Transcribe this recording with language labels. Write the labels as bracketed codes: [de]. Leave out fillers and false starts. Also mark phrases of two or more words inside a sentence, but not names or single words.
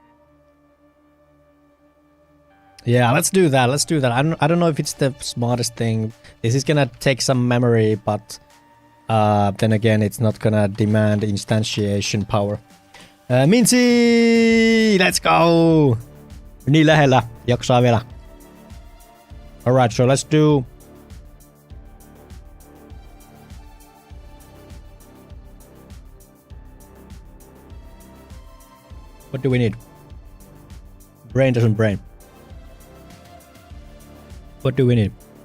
[en] Yeah, let's do that. Let's do that. I don't know if it's the smartest thing. This is gonna take some memory, but then again, it's not gonna demand instantiation power. Minsi! Let's go! [fi] Niin lähellä. Jaksaa vielä. [en] Alright, so let's do... What do we need? Brain doesn't brain. What do we need?